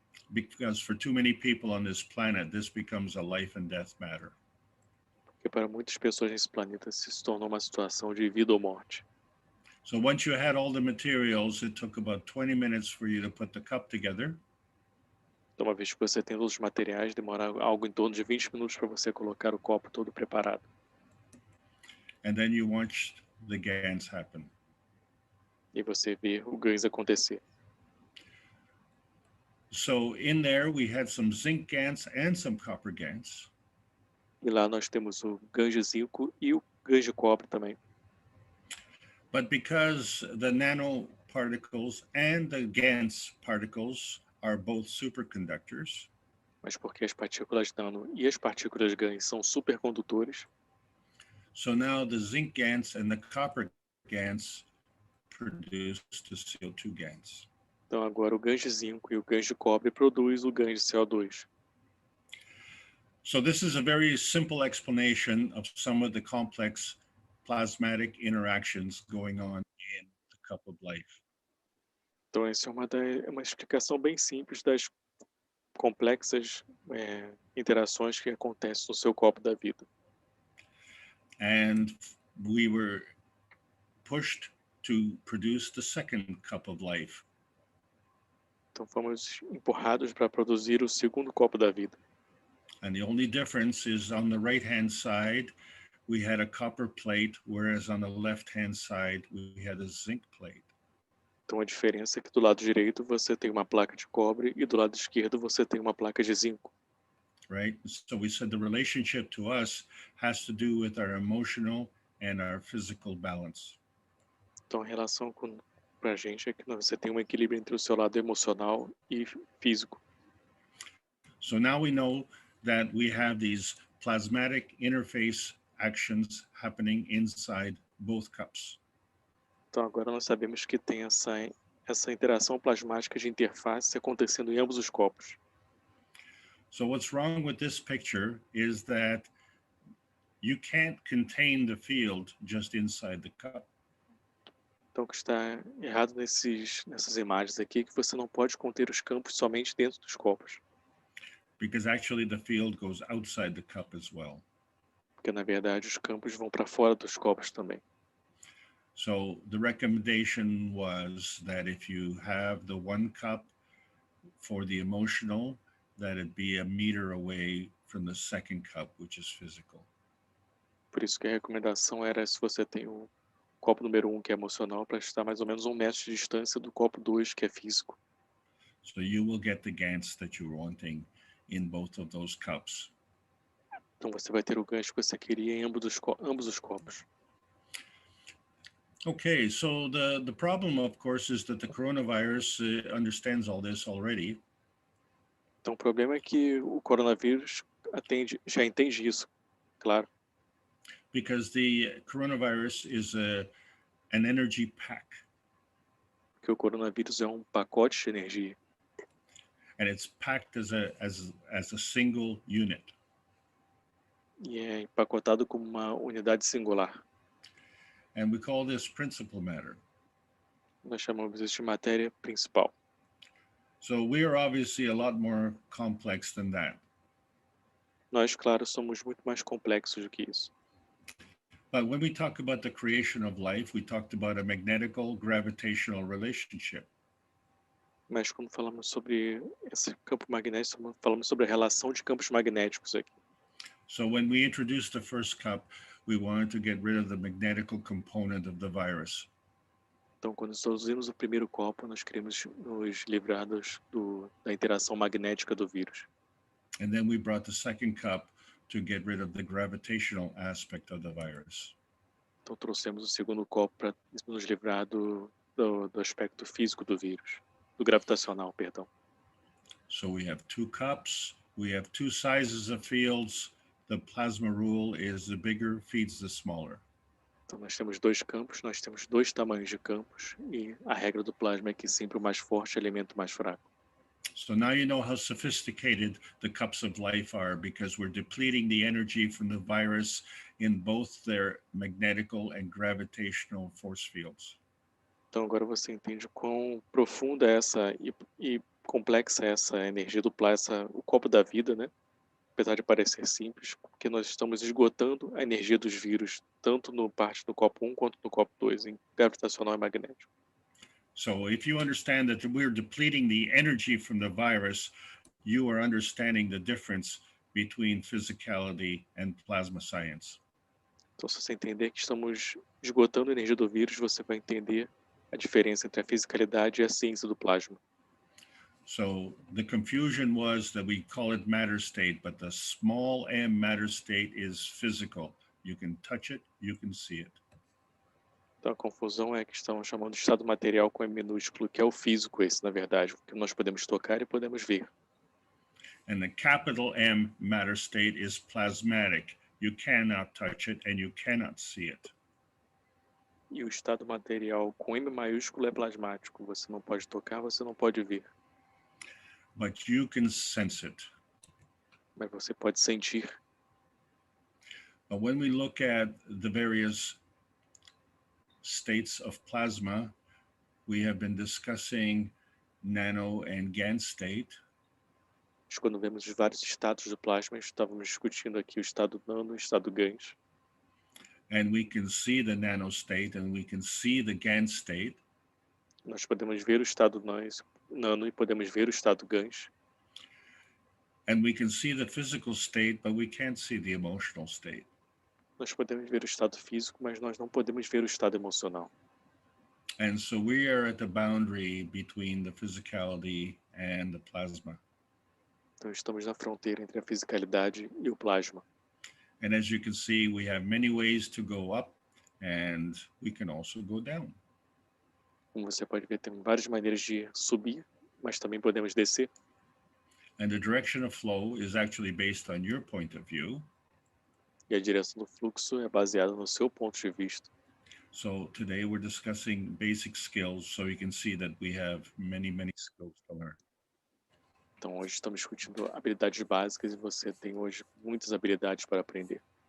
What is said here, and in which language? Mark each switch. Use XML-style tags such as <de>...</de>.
<en>Because for too many people on this planet, this becomes a life and death matter.</en> <pt>Porque para muitas pessoas nesse planeta se tornou uma situação de vida ou morte.</pt> <en>So once you had all the materials, it took about 20 minutes for you to put the cup together.</en> <pt>Então, uma vez que você tem todos os materiais, demora algo em torno de 20 minutos para você colocar o copo todo preparado.</pt> <en>And then you watched the Gans happen.</en> <pt>E você vê o Gans acontecer.</pt> <en>So in there, we had some zinc Gans and some copper Gans.</en> <pt>E lá nós temos o Gans de zinco e o Gans de cobre também.</pt> <en>But because the nanoparticles and the Gans particles are both superconductors,</en> <pt>Mas porque as partículas nano e as partículas Gans são supercondutores,</pt> <en>so now the zinc Gans and the copper Gans produce the CO2 Gans.</en> <pt>então agora o Gans de zinco e o Gans de cobre produz o Gans de CO2.</pt> <en>So this is a very simple explanation of some of the complex plasmatic interactions going on in the cup of life.</en> <pt>Então essa é uma explicação bem simples das complexas interações que acontecem no seu copo da vida.</pt> <en>And we were pushed to produce the second cup of life.</en> <pt>Então fomos empurrados para produzir o segundo copo da vida.</pt> <en>And the only difference is on the right-hand side, we had a copper plate, whereas on the left-hand side, we had a zinc plate.</en> <pt>Então a diferença é que do lado direito você tem uma placa de cobre e do lado esquerdo você tem uma placa de zinco.</pt> <en>Right? So we said the relationship to us has to do with our emotional and our physical balance.</en> <pt>Então a relação para a gente é que você tem um equilíbrio entre o seu lado emocional e físico.</pt> <en>So now we know that we have these plasmatic interface actions happening inside both cups.</en> <pt>Então agora nós sabemos que tem essa interação plasmática de interface acontecendo em ambos os copos.</pt> <en>So what's wrong with this picture is that you can't contain the field just inside the cup.</en> <pt>Então o que está errado nessas imagens aqui é que você não pode conter os campos somente dentro dos copos.</pt> <en>Because actually the field goes outside the cup as well.</en> <pt>Porque na verdade os campos vão para fora dos copos também.</pt> <en>So the recommendation was that if you have the one cup for the emotional, that it be a meter away from the second cup, which is physical.</en> <pt>Por isso que a recomendação era, se você tem o copo número 1, que é emocional, para estar mais ou menos 1 metro de distância do copo 2, que é físico.</pt> <en>So you will get the Gans that you're wanting in both of those cups.</en> <pt>Então você vai ter o gancho que você queria em ambos os copos.</pt> <en>Okay, so the problem, of course, is that the coronavirus understands all this already.</en> <pt>Então o problema é que o coronavírus já entende isso, claro.</pt> <en>Because the coronavirus is an energy pack.</en> <pt>Porque o coronavírus é um pacote de energia.</pt> <en>And it's packed as a single unit.</en> <pt>E é empacotado como uma unidade singular.</pt> <en>And we call this principal matter.</en> <pt>Nós chamamos isso de matéria principal.</pt> <en>So we are obviously a lot more complex than that.</en> <pt>Nós, claro, somos muito mais complexos do que isso.</pt> <en>But when we talk about the creation of life, we talked about a magnetical gravitational relationship.</en> <pt>Mas quando falamos sobre esse campo magnético, falamos sobre a relação de campos magnéticos aqui.</pt> <en>So when we introduced the first cup, we wanted to get rid of the magnetical component of the virus.</en> <pt>Então, quando introduzimos o primeiro copo, nós queremos nos livrar da interação magnética do vírus.</pt> <en>And then we brought the second cup to get rid of the gravitational aspect of the virus.</en> <pt>Então, trouxemos o segundo copo para nos livrar do aspecto físico do vírus, do gravitacional, perdão.</pt> <en>So we have two cups, we have two sizes of fields. The plasma rule is the bigger feeds the smaller.</en> <pt>Então, nós temos 2 campos, nós temos 2 tamanhos de campos, e a regra do plasma é que sempre o mais forte alimenta o mais fraco.</pt> <en>So now you know how sophisticated the cups of life are, because we're depleting the energy from the virus in both their magnetical and gravitational force fields.</en> <pt>Então, agora você entende quão profunda e complexa é essa energia do plasma, o copo da vida, né? Apesar de parecer simples, porque nós estamos esgotando a energia dos vírus, tanto no parte do copo 1 quanto no copo 2, em gravitacional e magnético.</pt> <en>So if you understand that we're depleting the energy from the virus, you are understanding the difference between physicality and plasma science.</en> <pt>Então, se você entender que estamos esgotando a energia do vírus, você vai entender a diferença entre a fisicalidade e a ciência do plasma.</pt> <en>So the confusion was that we call it matter state, but the small m matter state is physical. You can touch it, you can see it.</en> <pt>Então a confusão é que estamos chamando de estado material com M minúsculo, que é o físico esse, na verdade, que nós podemos tocar e podemos ver.</pt> <en>And the capital M matter state is plasmatic. You cannot touch it and you cannot see it.</en> <pt>E o estado material com M maiúsculo é plasmático. Você não pode tocar, você não pode ver.</pt> <en>But you can sense it.</en> <pt>Mas você pode sentir.</pt> <en>But when we look at the various states of plasma, we have been discussing nano and Gans state.</en> <pt>Mas quando vemos os vários estados do plasma, estávamos discutindo aqui o estado nano e o estado Gans.</pt> <en>And we can see the nano state and we can see the Gans state.</en> <pt>Nós podemos ver o estado nano e podemos ver o estado Gans.</pt> <en>And we can see the physical state, but we can't see the emotional state.</en> <pt>Nós podemos ver o estado físico, mas nós não podemos ver o estado emocional.</pt> <en>And so we are at the boundary between the physicality and the plasma.</en> <pt>Então estamos na fronteira entre a fisicalidade e o plasma.</pt> <en>And as you can see, we have many ways to go up and we can also go down.</en> <pt>Como você pode ver, tem várias maneiras de subir, mas também podemos descer.</pt> <en>And the direction of flow is actually based on your point of view.</en> <pt>E a direção do fluxo é baseada no seu ponto de vista.</pt> <en>So today we're discussing basic skills, so you can see that we have many skills to learn.</en> <pt>Então hoje estamos discutindo habilidades básicas e você tem hoje muitas habilidades para aprender.</pt>